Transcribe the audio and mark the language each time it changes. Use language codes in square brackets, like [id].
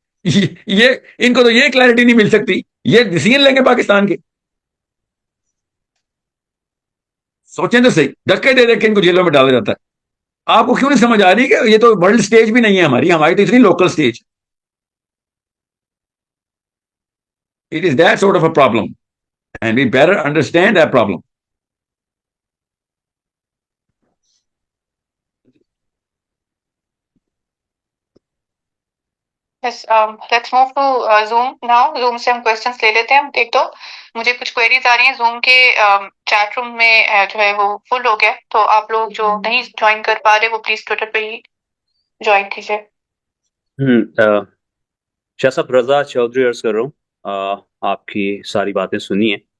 [ur] یہ ان کو تو یہ کلیئرٹی نہیں مل سکتی. یہ ڈیسیژن لیں گے پاکستان کے, سوچیں تو صحیح. دھکے دے کے ان کو جیلوں میں ڈالا جاتا ہے. آپ کو کیوں نہیں سمجھ آ رہی کہ یہ تو ورلڈ سٹیج بھی نہیں ہے ہماری تو اتنی local stage. [en] It is that sort of a problem, and we better understand that problem. Yes, let's move to Zoom now. [ur] Zoom سے ہم questions لے لیتے ہیں. ایک تو مجھے کچھ queries آ رہی ہیں Zoom کے chat room میں جو ہے وہ full ہو گیا, تو آپ لوگ جو نہیں join کر پا رہے وہ please Twitter پہ ہی join کیجیے. شاہ صاحب رضا چودھری عرض کر رہا ہوں, آپ کی ساری باتیں سنی ہیں.